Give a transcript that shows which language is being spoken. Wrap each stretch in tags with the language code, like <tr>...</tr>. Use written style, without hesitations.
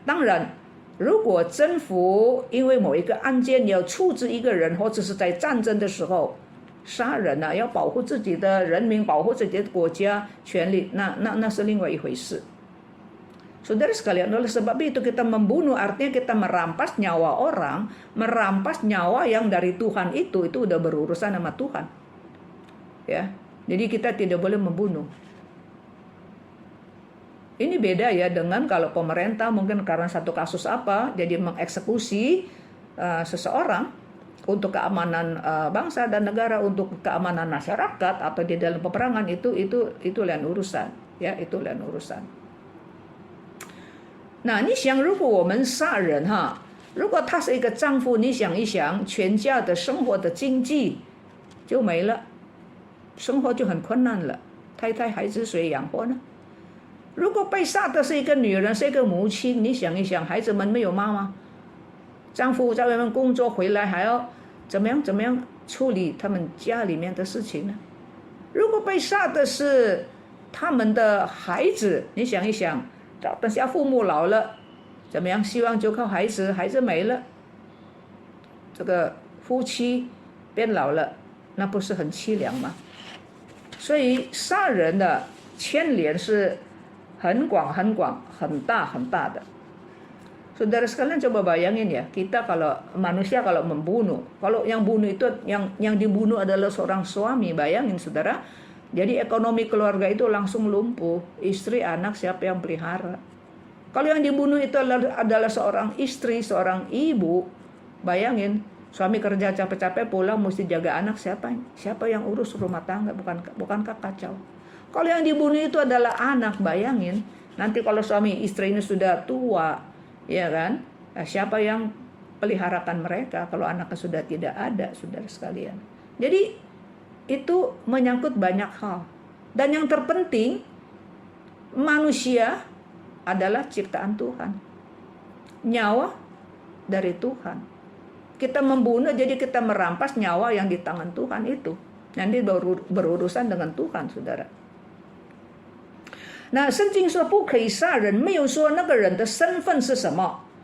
<zh>当然，如果政府因为某一个案件要处置一个人，或者是在战争的时候杀人啊，要保护自己的人民，保护自己的国家权利，那是另外一回事。</zh> <id>Saudara sekalian, oleh sebab itu kita membunuh artinya kita merampas nyawa orang, merampas nyawa yang dari Tuhan itu udah berurusan sama Tuhan. Ya, jadi kita tidak boleh membunuh. Ini beda ya dengan kalau pemerintah mungkin karena satu kasus apa, jadi mengeksekusi seseorang untuk keamanan bangsa dan negara, untuk keamanan masyarakat atau di dalam peperangan itu lain urusan, ya, itu lain urusan.</id> <zh>那你想，如果我们杀人哈，如果他是一个丈夫，你想一想，全家的生活的经济就没了，生活就很困难了，太太孩子谁养活呢？如果被杀的是一个女人，是一个母亲，你想一想，孩子们没有妈妈，丈夫在外面工作回来还要怎么样处理他们家里面的事情呢？如果被杀的是他们的孩子，你想一想，等下父母老了怎么样？希望就靠孩子，孩子没了，这个夫妻变老了，那不是很凄凉吗？所以杀人的牵连是很广、很大的。</zh> <id>Saudara sekalian, coba bayangin ya, kita kalau manusia kalau membunuh, kalau yang bunuh itu yang dibunuh adalah seorang suami, bayangin saudara, jadi ekonomi keluarga itu langsung lumpuh, istri, anak siapa yang pelihara? Kalau yang dibunuh itu adalah seorang istri, seorang ibu, bayangin, suami kerja capek-capek pulang mesti jaga anak, siapa yang urus rumah tangga? Bukankah kacau? Kalau yang dibunuh itu adalah anak, bayangin, nanti kalau suami istri ini sudah tua, ya kan, siapa yang peliharakan mereka kalau anaknya sudah tidak ada, saudara sekalian. Jadi itu menyangkut banyak hal. Dan yang terpenting, manusia adalah ciptaan Tuhan, nyawa dari Tuhan. Kita membunuh, jadi kita merampas nyawa yang di tangan Tuhan itu. Nanti berurusan dengan Tuhan, saudara.</id> <zh>那圣经说不可以杀人，没有说那个人的身份是什么。</zh>